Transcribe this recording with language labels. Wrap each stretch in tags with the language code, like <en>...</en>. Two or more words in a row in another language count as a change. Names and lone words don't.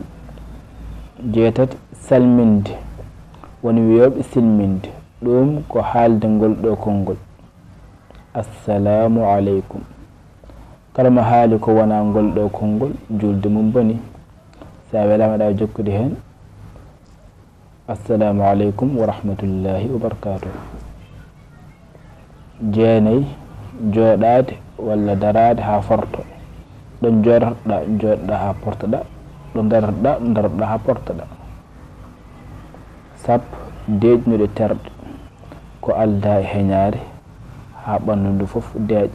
<ff>jeetati salminde woni wiyoɓe silminde ɗum ko haalde ngol ɗo konngol</ff> <ar>السلام عليكم</ar> <ff>kala mo haali ko wona ngol ɗo konngol julde mum boni. sa welamaɗa jokkude hen</ff> <ar>السلام عليكم ورحمة الله وبركاته.</ar> <ff>jeenayi jooɗade walla darade ha forto ɗo jooɗoɗa ha portoɗa ɗo daroɗa ha portoɗa. sappo deeƴnude terɗe ko alda e heñare ha ɓandu ndu foof deeƴa</ff>